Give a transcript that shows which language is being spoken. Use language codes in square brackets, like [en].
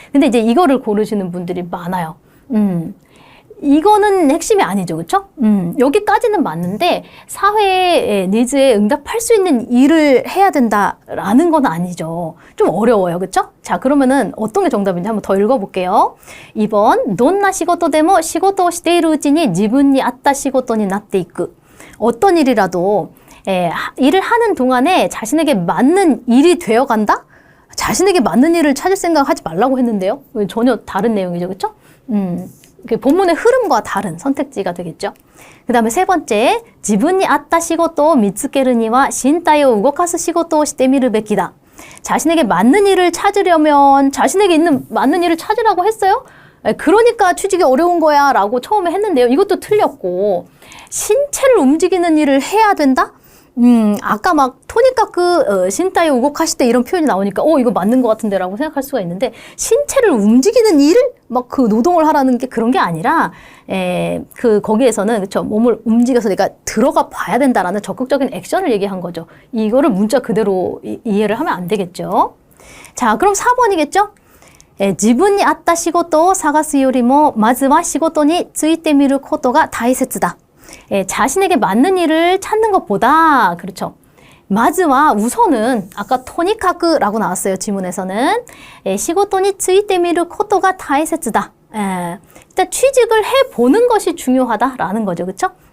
[ko] 근데 이제 이거를 고르시는 분들이 많아요. 이거는 핵심이 아니죠. 그렇죠? 여기까지는 맞는데 사회의 니즈에 응답할 수 있는 일을 해야 된다라는 건 아니죠. 좀 어려워요. 그렇죠? 자, 그러면은 어떤 게 정답인지 한번 더 읽어볼게요. 2번, [ja] どんな仕事でも仕事をしているうちに自分に合った仕事になっていく. [ko] 어떤 일이라도 일을 하는 동안에 자신에게 맞는 일이 되어간다? 자신에게 맞는 일을 찾을 생각하지 말라고 했는데요. 전혀 다른 내용이죠. 그렇죠? 본문의 흐름과 다른 선택지가 되겠죠. 그 다음에 세 번째, [ja] 自分に合った仕事を見つけるには身体を動かす仕事をしてみるべきだ. [ko] 자신에게 맞는 일을 찾으려면 자신에게 있는 맞는 일을 찾으라고 했어요? 그러니까 취직이 어려운 거야 라고 처음에 했는데요. 이것도 틀렸고 신체를 움직이는 일을 해야 된다? 아까 막 토니카쿠 신타이 우곡하실 때 이런 표현이 나오니까 이거 맞는 것 같은데 라고 생각할 수가 있는데 신체를 움직이는 일을 막 그 노동을 하라는 게 그런 게 아니라 거기에서는 그쵸 몸을 움직여서 내가 들어가 봐야 된다라는 적극적인 액션을 얘기한 거죠. 이거를 문자 그대로 이해를 하면 안 되겠죠. 자, 그럼 4번이겠죠? [ja] 自分に合った仕事を探すよりもまずは仕事についてみることが大切だ. [ko] 자신에게 맞는 일을 찾는 것보다 그렇죠. 마즈와 우선은 아까 토니카쿠라고 나왔어요. 지문에서는 시고토니 츠이테미르 코토가 다이세츠다. 일단 취직을 해보는 것이 중요하다라는 거죠. 그렇죠?